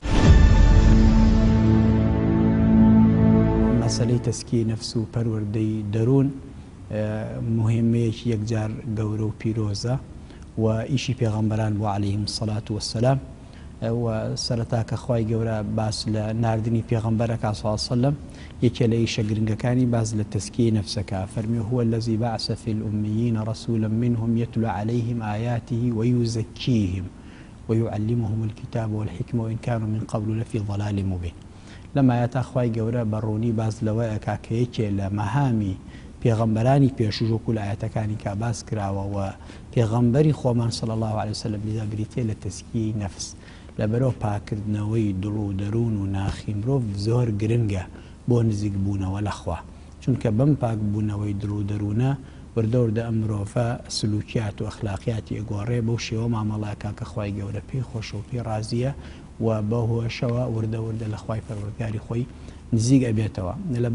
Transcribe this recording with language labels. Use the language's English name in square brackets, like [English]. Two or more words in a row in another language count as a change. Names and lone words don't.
[Central Kurdish] مەسەلەی تەسکیەی نەفس و پەروەردەی دەروون مهمەیەکی یەکجار گەورە و پیرۆزە و ئیشی پێغەمبەران بوو [Arabic] عەلەیهیم سەڵات وەسەلام. [Central Kurdish] و سەرەتا کە خوای گەورە باس لە ناردنی پێغەمبەرەکە [Arabic] صلی الله علیه وسلم [Central Kurdish] یەکێ لە ئیشە گرنگەکانی باس لە تەسکیەی نەفسەکە. [Arabic] فەرمی هو الذي بعث في الأميين رسولا منهم يتلو عليهم آياته ويزكيهم ويعلمهم الكتاب والحكمة وإن كانوا من قبل لفي ضلال مبين. [Central Kurdish] لما يتخوای گەورە بەڕوونی باز لەوەیە کە یەکێ لە مەهامی پێغەمبەرانی پێشوو و لە ئاەتەکانی کا باس کراوە و پێغەمبەری خۆمان [Arabic] صلی الله عليه وسلم [Central Kurdish] لێدا بریتێ لە تەسکیەی نەفس. لەبەرەوە پاکردنەوەی دڵ و دەروون و ناخی مرۆڤ زۆر گرنگە بۆ نزیک بوونەوە لەخوا، چونکە بەم پاک بوونەوەی دڵ و دەروونە وردەوردە ئەم مرۆڤە سلوکیات و ئەخلاقیاتی ئەگۆڕێ بەو شێوە مامەڵاکە کە خوای گەورە پێی خۆشە و پێی ڕازیە و بەهۆشەوە وردە لە خوای پەروەردگاری خۆی نزیک ئەبێتەوە.